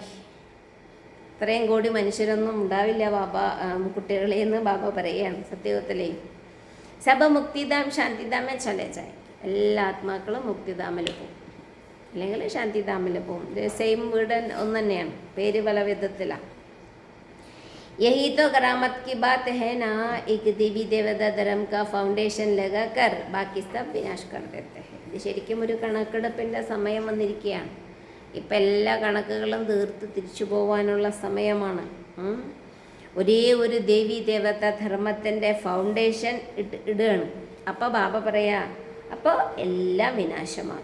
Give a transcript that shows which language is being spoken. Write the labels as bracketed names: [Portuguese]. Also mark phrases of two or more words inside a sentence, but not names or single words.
[Malayalam] ഇത്രയും കോടി മനുഷ്യരൊന്നും ഉണ്ടാവില്ല ബാബ കുട്ടികളെന്ന് ബാബ പറയുകയാണ് സത്യയുഗത്തിലേ. [Hindi] सब मुक्तिधाम शांतिधाम चले. [Malayalam] എല്ലാ ആത്മാക്കളും മുക്തിധാമിൽ പോകും, അല്ലെങ്കിൽ ശാന്തിധാമിൽ പോകും. സെയിം വീട് ഒന്ന് തന്നെയാണ്, പേര് പല വിധത്തിലാണ്. [Hindi] यही तो करामत की बात है ना, एक देवी देवता धर्म का फाउंडेशन लगा कर बाकी सब विनाश कर देते हैं. [Malayalam] ഇത് ശരിക്കും ഒരു കണക്കെടുപ്പിൻ്റെ സമയം വന്നിരിക്കുകയാണ്. ഇപ്പം എല്ലാ കണക്കുകളും തീർത്ത് തിരിച്ചു പോകാനുള്ള സമയമാണ്. ഒരേ ഒരു ദേവി ദേവത ധർമ്മത്തിൻ്റെ ഫൗണ്ടേഷൻ ഇടുകയാണ്. അപ്പോൾ ബാബ പറയാ അപ്പോൾ എല്ലാം വിനാശമാണ്.